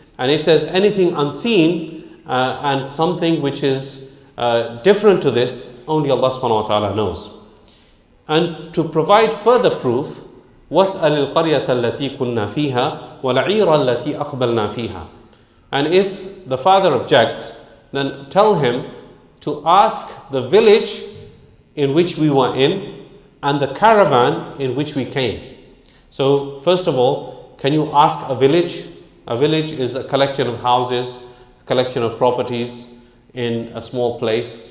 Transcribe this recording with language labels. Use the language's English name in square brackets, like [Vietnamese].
[English] And if there's anything unseen and something which is different to this, only Allah subhanahu wa ta'ala knows. And to provide further proof, [Arabic] وَاسْأَلِ الْقَرْيَةَ الَّتِي كُنَّا فِيهَا وَالْعِيرَ الَّتِي أَقْبَلْنَا فِيهَا. [English] And if the father objects, then tell him to ask the village in which we were in and the caravan in which we came. So first of all, can you ask a village? A village is a collection of houses, a collection of properties in a small place.